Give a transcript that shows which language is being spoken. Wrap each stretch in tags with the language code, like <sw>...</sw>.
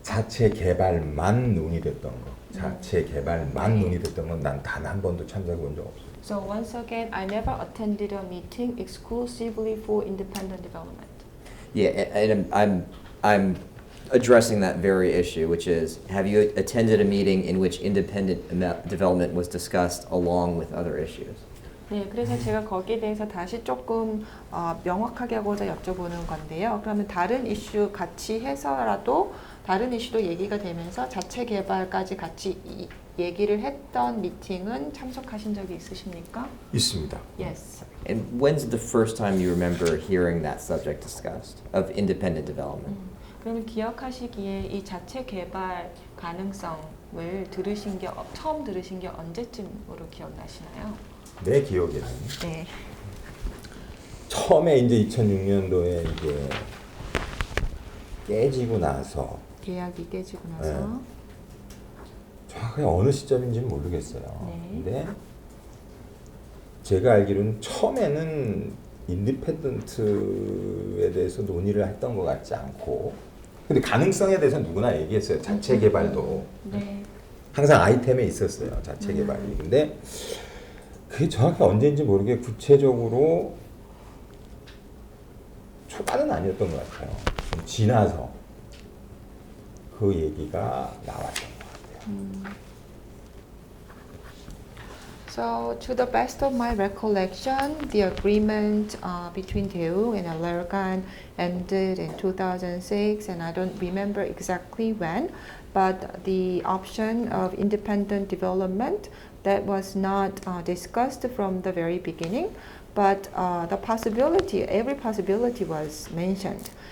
<ko>자체 개발만 논의됐던 거, 자체 개발만 논의됐던 건 난 단 한 번도 참석해 본 적 없어요.</ko> <en>So once again, I never attended a meeting exclusively for independent development. Yeah, and I'm addressing that very issue, which is, have you attended a meeting in which independent development was discussed along with other issues?</en> <ko>네, 그래서 제가 거기에 대해서 다시 조금 명확하게 하고자 여쭤보는 건데요. 그러면 다른 이슈 같이 해서라도 다른 이슈도 얘기가 되면서 자체 개발까지 같이 얘기를 했던 미팅은 참석하신 적이 있으십니까? 있습니다.</ko> <en>Yes. And when's the first time you remember hearing that subject discussed of independent development?</en> <ko>그러면 기억하시기에 이 자체 개발 가능성을 처음 들으신 게 언제쯤으로 기억나시나요? 내 기억에는 네. 처음에 이제 2006년도에 이제 깨지고 나서 계약이 깨지고 나서 정확하게 어느 시점인지는 모르겠어요. 네. 근데 제가 알기로는 처음에는 인디펜던트에 대해서 논의를 했던 것 같지 않고, 근데 가능성에 대해서 누구나 얘기했어요. 자체 개발도 네. 항상 아이템에 있었어요. 자체 개발이. 근데 그게 정확히 언제인지 모르게 구체적으로 초반은 아니었던 것 같아요. 좀 지나서 그 얘기가 나왔던 것 같아요.</ko> <en>So, to the best of my recollection, the agreement between Daewoong and Allergan ended in 2006, and I don't remember exactly when, but the option of independent development that was not discussed from the very beginning, but the possibility, every possibility was mentioned.</en>